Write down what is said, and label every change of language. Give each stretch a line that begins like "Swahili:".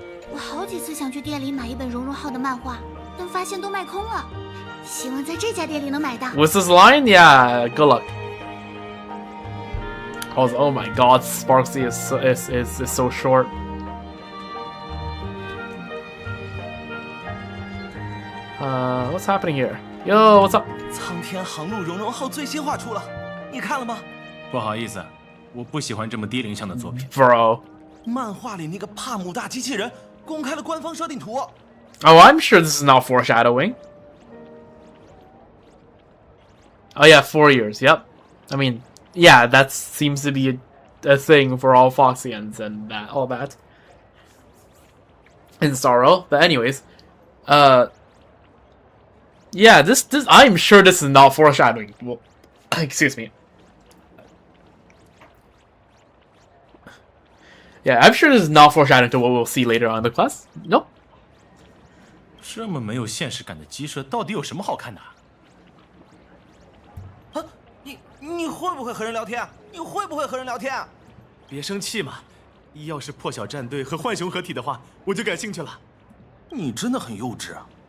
Chinese: 我好几次想去店里买一本荣荣号的漫画，但发现都卖空了。希望在这家店里能买到。
English: What's this line? Yeah, good luck. Oh my god, Sparksy is so short. What's happening here? Yo, what's up?
Chinese: 苍天航路荣荣号最新话出了，你看了吗？不好意思，我不喜欢这么低龄向的作品。
English: Bro.
Chinese: 漫画里那个帕姆大机器人公开了官方设定图。
English: Oh, I'm sure this is not foreshadowing. Oh yeah, 4 years. Yep. I mean, yeah, that seems to be a thing for all Foxians and all that. In Sorrow. But anyways, yeah, this I'm sure this is not foreshadowing. Well, excuse me. Yeah, I'm sure this is not foreshadowing to what we'll see later on in the quest. Nope.
Chinese: 这么没有现实感的鸡舍，到底有什么好看的？啊，你会不会和人聊天？你会不会和人聊天？别生气嘛，要是破晓战队和浣熊合体的话，我就感兴趣了。你真的很幼稚啊。